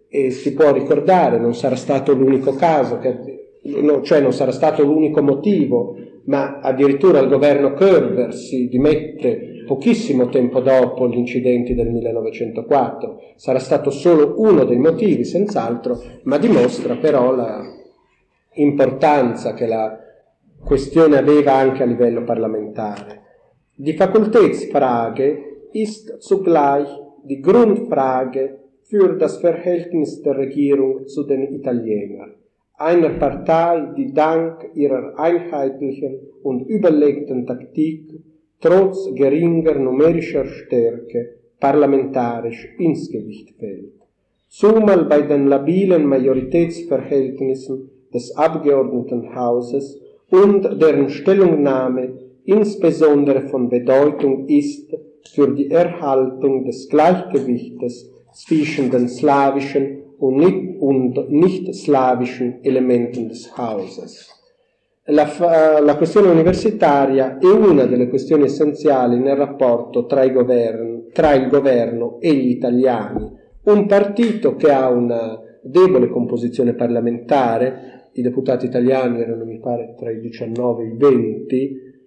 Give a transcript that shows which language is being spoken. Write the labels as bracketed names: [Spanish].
[Italian] E si può ricordare, non sarà stato l'unico caso, non sarà stato l'unico motivo, ma addirittura il governo Körber si dimette pochissimo tempo dopo gli incidenti del 1904. Sarà stato solo uno dei motivi, senz'altro, ma dimostra però la importanza che la questione aveva anche a livello parlamentare. [German] Die Fakultätsfrage ist zugleich die Grundfrage für das Verhältnis der Regierung zu den Italienern, einer Partei, die dank ihrer einheitlichen und überlegten Taktik trotz geringer numerischer Stärke parlamentarisch ins Gewicht fällt. Zumal bei den labilen Majoritätsverhältnissen des Abgeordnetenhauses und deren Stellungnahme insbesondere von Bedeutung ist für die Erhaltung des Gleichgewichtes zwischen den slawischen und nicht slawischen Elementen des Hauses. [Italian] La questione universitaria è una delle questioni essenziali nel rapporto tra il governo e gli italiani. Un partito che ha una debole composizione parlamentare, i deputati italiani erano mi pare tra i 19 e i 20,